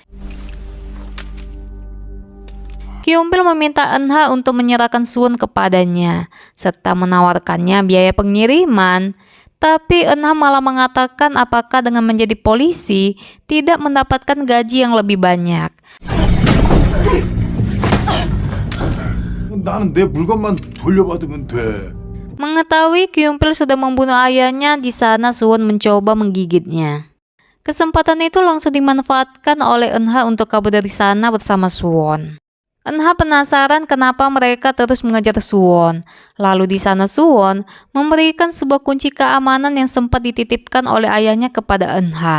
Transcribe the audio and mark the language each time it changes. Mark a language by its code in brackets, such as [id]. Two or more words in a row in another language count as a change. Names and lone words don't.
[id] Kyung-pil meminta Eunha untuk menyerahkan Suwon kepadanya, serta menawarkannya biaya pengiriman. Tapi Eunha malah mengatakan apakah dengan menjadi polisi tidak mendapatkan gaji yang lebih banyak. [ko] 나는 내 물건만 돌려받으면 돼. [id] Mengetahui Kyung-pil sudah membunuh ayahnya, di sana Suwon mencoba menggigitnya. Kesempatan itu langsung dimanfaatkan oleh Eunha untuk kabur dari sana bersama Suwon. Eunha penasaran kenapa mereka terus mengejar Suwon. Lalu di sana Suwon memberikan sebuah kunci keamanan yang sempat dititipkan oleh ayahnya kepada Eunha.